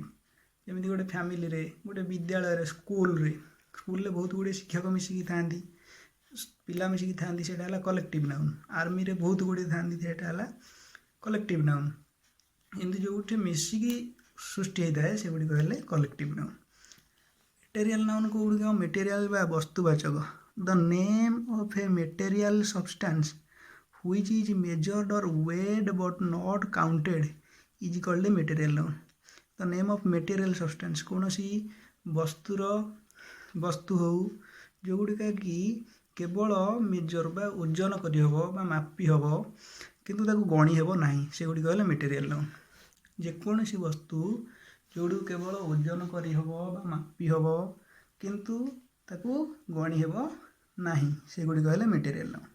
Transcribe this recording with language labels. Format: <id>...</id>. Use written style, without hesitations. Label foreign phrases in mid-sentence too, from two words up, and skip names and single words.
<or>ଯେମିତି ଗୋଟେ ଫ୍ୟାମିଲିରେ, ଗୋଟେ ବିଦ୍ୟାଳୟରେ, ସ୍କୁଲରେ ବହୁତ ଗୁଡ଼ିଏ ଶିକ୍ଷକ ମିଶିକି ଥାଆନ୍ତି, ପିଲା ମିଶିକି ଥାଆନ୍ତି, ସେଇଟା ହେଲା</or> <en>collective noun.</en> <or>ଆର୍ମିରେ ବହୁତ ଗୁଡ଼ିଏ ଥାଆନ୍ତି, ସେଇଟା ହେଲା</or> <en>collective noun.</en> <or>ଏମିତି ଯେଉଁଠି ମିଶିକି ସୃଷ୍ଟି ହେଇଥାଏ ସେଗୁଡ଼ିକ ହେଲେ</or> <en>collective noun. material noun</en> <or>କେଉଁଗୁଡ଼ିକ? ମେଟେରିଆଲ୍ ବା ବସ୍ତୁବାଚକ।</or> <en>The name of a material substance which is measured or weighed but not counted is called a material noun. The name of material substance,</en> <or>କୌଣସି ବସ୍ତୁ ହଉ ଯେଉଁଗୁଡ଼ିକ କି କେବଳ ମେଜର ବା ଓଜନ କରିହେବ ବା ମାପି ହେବ କିନ୍ତୁ ତାକୁ ଗଣି ହେବ ନାହିଁ, ସେଗୁଡ଼ିକ ହେଲେ</or> <en>material noun.</en> <or>ଯେକୌଣସି ବସ୍ତୁ ଯେଉଁଗୁଡ଼ିକୁ କେବଳ ଓଜନ କରିହେବ ବା ମାପି ହେବ କିନ୍ତୁ ତାକୁ ଗଣି ହେବ ନାହିଁ, ସେଗୁଡ଼ିକ ହେଲେ</or> <en>material noun.</en>